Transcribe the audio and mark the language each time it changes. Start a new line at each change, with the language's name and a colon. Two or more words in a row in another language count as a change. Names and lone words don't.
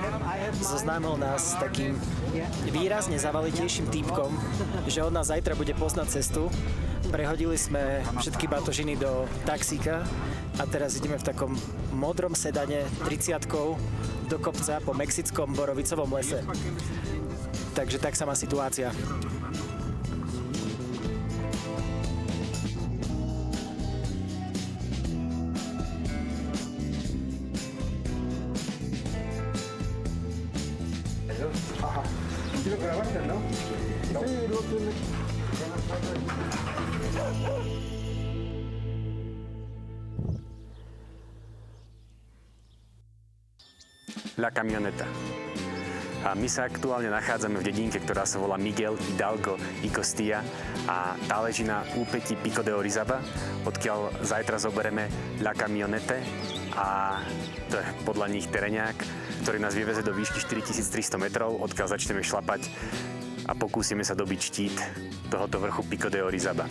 Slovak: Zoznámil nás s takým výrazne zavalitejším týpkom, že on nás zajtra bude poznať cestu Prehodili sme všetky batožiny do taxíka a teraz ideme v takom modrom sedane 30-kou do kopca po mexickom borovicovom lese. Takže tak sa má situácia. Ajá.
Spanish: ¿Quiero grabarte, no? Sí, lo tiene. La Camioneta.
Slovak: A my sa aktuálne nachádzame v dedinke, ktorá sa volá Miguel Hidalgo y Costilla a tá leží na úpetí Pico de Orizaba, odkiaľ zajtra zoberieme La Camionete a to je podľa nich tereňák, ktorý nás vyveze do výšky 4300 metrov, odkiaľ začneme šlapať a pokúsime sa dobiť štít tohoto vrchu Pico de Orizaba.